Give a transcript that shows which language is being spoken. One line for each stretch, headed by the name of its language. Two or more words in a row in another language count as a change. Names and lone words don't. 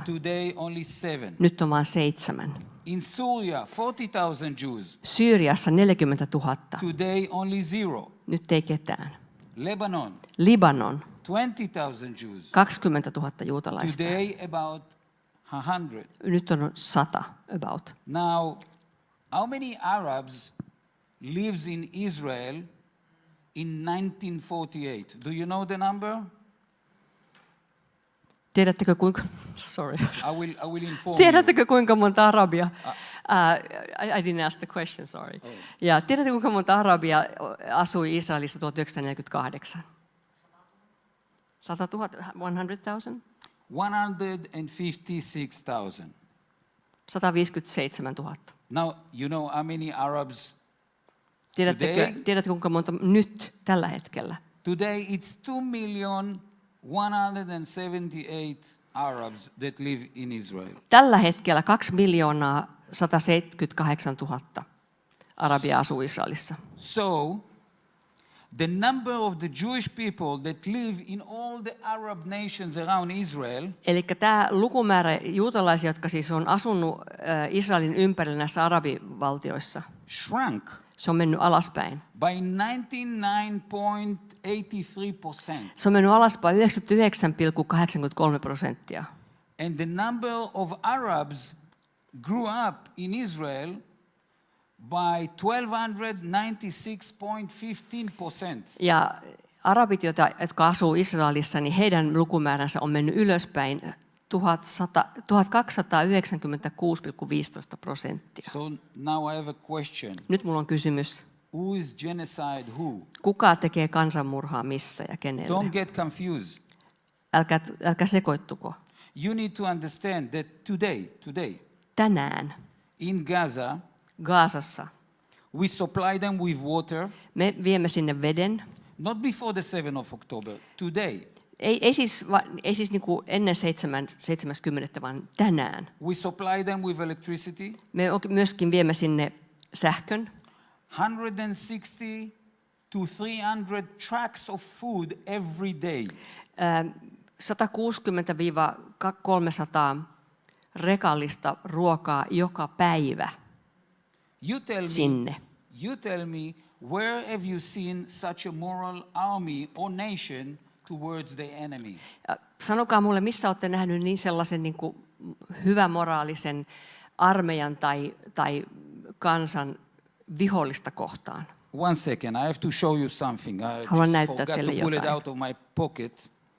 English: Today, only 7.
Finnish: Nyt on vain 7.
English: In Syria, 40,000 Jews.
Finnish: Syyriassa 40 000.
English: Today, only 0.
Finnish: Nyt ei ketään.
English: Lebanon,
Finnish: Libanon,
English: 20,000 Jews.
Finnish: 20 000 juutalaista.
English: Today, about 100.
Finnish: Nyt on 100 about.
English: Now, how many Arabs lives in Israel in 1948? Do you know the number?
Finnish: Tiedättekö kuinka,
English: sorry. I will inform you.
Finnish: Tiedättekö kuinka monta arabia?
English: I didn't ask the question, sorry.
Finnish: Ja tiedättekö kuinka monta arabia asui Israelissa 1948? 100 000? 100,000?
English: 156,000.
Finnish: 157 000.
English: Now, you know how many Arabs
Finnish: Tiedättekö kuinka monta nyt tällä hetkellä?
English: today? It's 2,178,000 Arabs that live in Israel.
Finnish: Tällä hetkellä 2 178 000 arabia asuu Israelissa.
English: So, the number of the Jewish people that live in all the Arab nations around Israel
Finnish: Eli tämä lukumäärä juutalaisia, jotka siis on asunut Israelin ympärillä näissä arabivaltioissa,
English: shrunk
Finnish: se on mennyt alaspäin.
English: by 99.83%.
Finnish: Se on mennyt alaspäin 99,83%.
English: And the number of Arabs grew up in Israel by 1,296.15%.
Finnish: Ja arabit, jotka asuu Israelissa, niin heidän lukumääränsä on mennyt ylöspäin 1296,15%.
English: So now I have a question.
Finnish: Nyt mulla on kysymys.
English: Who is genocide who?
Finnish: Kuka tekee kansanmurhaa missä ja
English: Don't
Finnish: kenelle?
English: get confused.
Finnish: Älkää sekoittuko.
English: You need to understand that today,
Finnish: Tänään
English: in Gaza,
Finnish: Gazassa
English: we supply them with water,
Finnish: me viemme sinne veden.
English: not before the 7th of October, today.
Finnish: Ei siis niin kuin ennen 70, vaan tänään.
English: We supply them with electricity,
Finnish: Me myöskin viemme sinne sähkön.
English: 160 to 300 trucks of food every day.
Finnish: 160-300 rekallista ruokaa joka päivä sinne.
English: You tell me, where have you seen such a moral army or nation towards the enemy?
Finnish: Sanokaa mulle, missä olette nähnyt niin sellaisen niin kuin hyvämoraalisen armeijan tai kansan vihollista kohtaan?
English: One second, I have to show you something. I
Finnish: Haluan
English: just
Finnish: näyttää
English: forgot
Finnish: teille
English: to pull it
Finnish: jotain.
English: out of my pocket.